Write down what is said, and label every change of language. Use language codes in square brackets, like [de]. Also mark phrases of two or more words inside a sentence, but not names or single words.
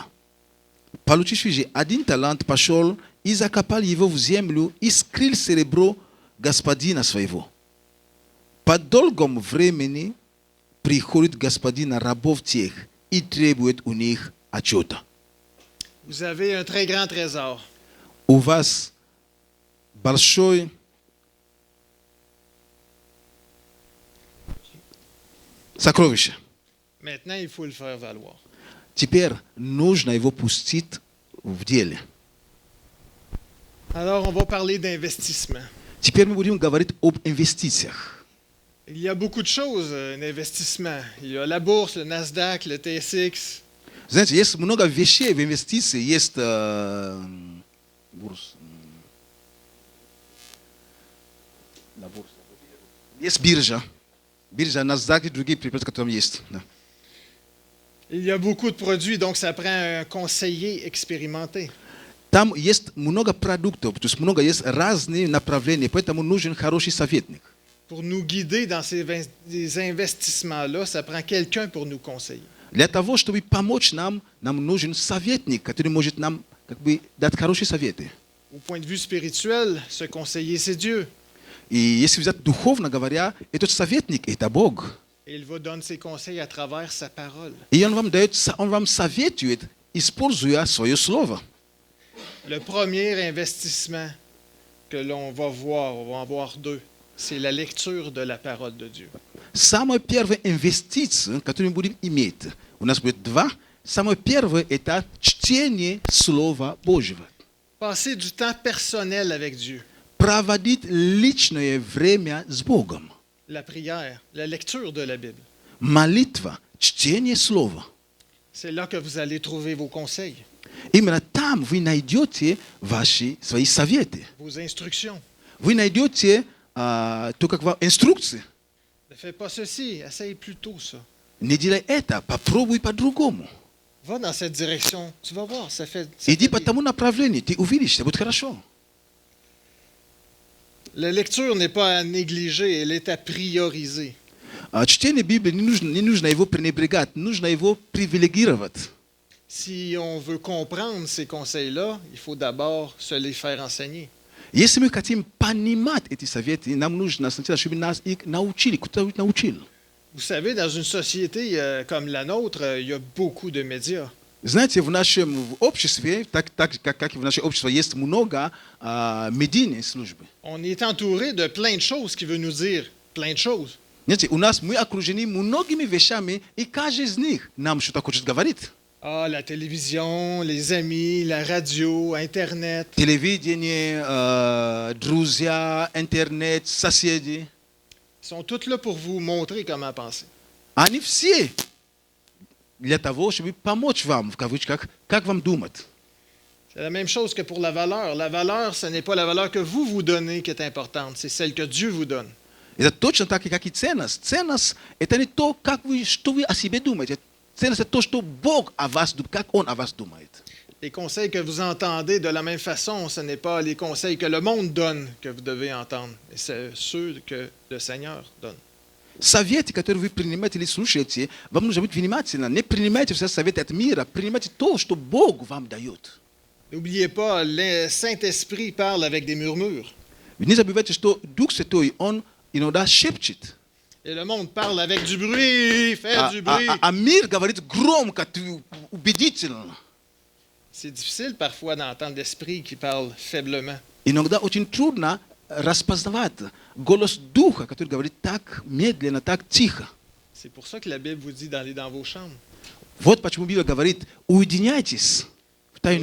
[ru] Получивший же 1 талант пошел и закопал его в землю и скрыл серебро господина своего. По долгом времени приходит господин рабов тех и требует у них отчета. [fr] Vous avez un très grand trésor. [ru] У вас большой сокровище. [fr] Maintenant, il faut le faire valoir. [ru] Теперь нужно его пустить в деле. [fr] Alors, on va parler d'investissement. [ru] Теперь мы будем говорить об инвестициях. [fr] Il y a beaucoup de choses, un investissement. Il y a la bourse, le Nasdaq, le TSX. [ru] Знаете, есть много вещей в инвестиции. Есть есть биржа. Биржа, NASDAQ и другие предприятия, которые есть. Да. [fr] Il y a beaucoup de produits, donc ça prend un conseiller expérimenté. [ru] Там есть много продуктов, то есть много есть разные направления, поэтому нужен хороший советник. [fr] Pour nous guider dans ces investissements-là, ça prend quelqu'un pour nous conseiller. [ru] Для того, чтобы помочь нам, нам нужен советник, который может нам дать хорошие советы. [fr] Au point de vue spirituel, ce conseiller, c'est Dieu. [ru] И если взять духовно говоря, этот советник – это Бог. [fr] Et il va donner ses conseils à travers sa parole. [ru] И он вам советует, используя свое слово. [fr] Le premier investissement que l'on va voir, on va en voir 2, c'est la lecture de la parole de Dieu. [ru] Самая первая инвестиция, которую мы будем иметь, у нас будет 2. Самое первое – это чтение Слова Божьего. [fr] Passer du temps personnel avec Dieu. [ru] Проводить личное время с Богом. [fr] La prière, la lecture de la Bible. [ru] Молитва, чтение Слова. [fr] C'est là que vous allez trouver vos conseils, [ru] Именно там вы найдете свои советы. [fr] vos instructions. [ru] Вы найдете инструкции. [fr] Ne fais pas ceci, essaye plutôt ça. [ru] Не делай это, попробуй по-другому. [fr] Va dans cette direction, tu vas voir, ça fait [ru] Иди по тому направлению, ты увидишь, это будет хорошо. [fr] La lecture n'est pas à négliger, elle est à prioriser. [ru] Чтение Библии не нужно его пренебрегать, нужно его привилегировать. [fr] Si on veut comprendre ces conseils-là, il faut d'abord se les faire enseigner. [ru] Если мы хотим понимать эти советы, нам нужно сначала, чтобы нас их научили, кто-то научил. [fr] Vous savez, dans une société comme la nôtre, il y a beaucoup de médias. [ru] Знаете, в нашем обществе, так как и в нашем обществе, есть много медийной службы. [fr] On est entouré de plein de choses qui veut nous dire plein de choses. [ru] Знаете, у нас мы окружены многими вещами, и каждый из них нам что-то хочет говорить. [fr] Ah, la télévision, les amis, la radio, Internet. [ru] Телевидение, друзья, интернет, соседи. [fr] sont toutes là pour vous montrer comment penser. [ru] Они все для того, чтобы помочь вам, в кавычках, как вам думать. [fr] C'est la même chose que pour la valeur. La valeur, ce n'est pas la valeur que vous vous donnez qui est importante, c'est celle que Dieu vous donne. [ru] Это точно так, как и ценность. Ценность – это не то, как вы, что вы о себе думаете. Ценность – это то, что Бог о вас думает, как Он о вас думает. [fr] Les conseils que vous entendez de la même façon, ce n'est pas les conseils que le monde donne que vous devez entendre, mais c'est ceux que le Seigneur donne. [ru] Советы, которые вы принимаете или слушаете, вам нужно быть внимательным. Не принимайте все советы от мира, принимайте то, что Бог вам дает. [fr] N'oubliez pas, le Saint-Esprit parle avec des murmures. [ru] Не забывайте, что Дух Святой, Он иногда шепчет. [fr] Et le monde parle avec du bruit, fait du bruit. [ru] А мир говорит громко, убедительно. [fr] C'est difficile parfois d'entendre l'Esprit qui parle faiblement. [ru] Иногда очень трудно распознавать голос Духа, который говорит так медленно, так тихо. [fr] C'est pour ça que la Bible vous dit d'aller dans vos chambres, [ru] Вот почему Библия говорит, уединяйтесь в тайную